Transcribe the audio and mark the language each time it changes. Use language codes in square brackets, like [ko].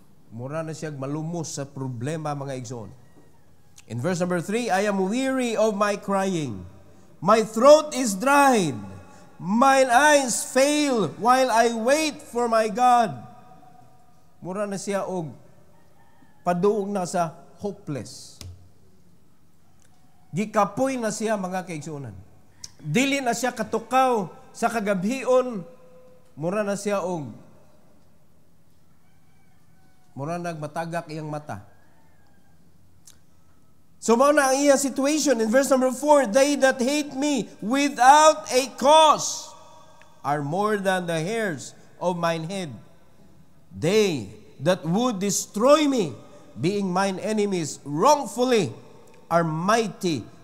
[ceb] Mura na siya malumos sa problema, mga igsoon. [en] In verse number 3, I am weary of my crying. My throat is dried. Mine eyes fail while I wait for my God. [ceb] Mura na siya og paduog na sa hopeless. Gikapoy na siya, mga kaigsuonan. Dili na siya katukaw sa kagabhion. Mura na siya og mura nagmatagak iyang mata. So mao na ang iyang situation. [en] In verse number 4, they that hate me without a cause are more than the hairs of mine head. They that would destroy me, being mine enemies wrongfully, are mighty.